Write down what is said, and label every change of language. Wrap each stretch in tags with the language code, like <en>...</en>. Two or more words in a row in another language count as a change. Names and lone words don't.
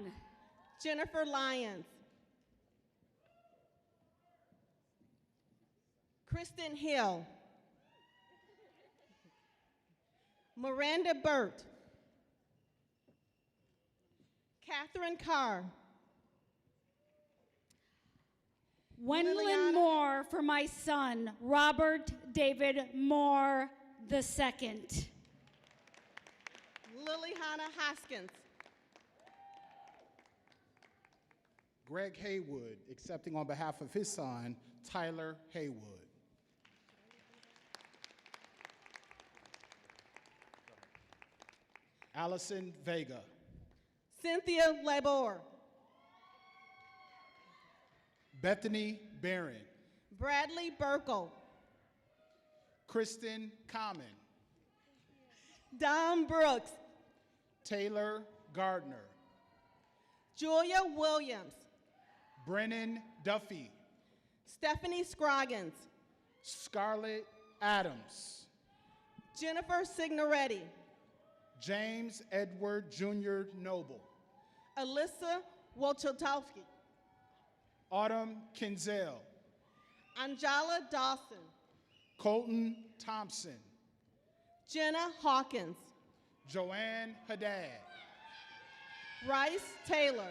<en>Jennifer Lyons. Kristen Hill. Miranda Burt. Catherine Carr. Wendlyn Liliana- Moore for my son, Robert David Moore II. Liliana Hoskins. Greg Haywood, accepting on behalf of his son, Tyler Haywood. Allison Vega. Cynthia Labor. Bethany Barron. Bradley Burkle. Kristen Common. Dom Brooks. Taylor Gardner. Julia Williams. Brennan Duffy. Stephanie Scroggins. Scarlett Adams. Jennifer Signoretti. James Edward Jr. Noble. Alyssa Wojciechowski. Autumn Kinzel. Anjala Dawson. Colton Thompson. Jenna Hawkins. Joanne Haddad. Rice Taylor.</en>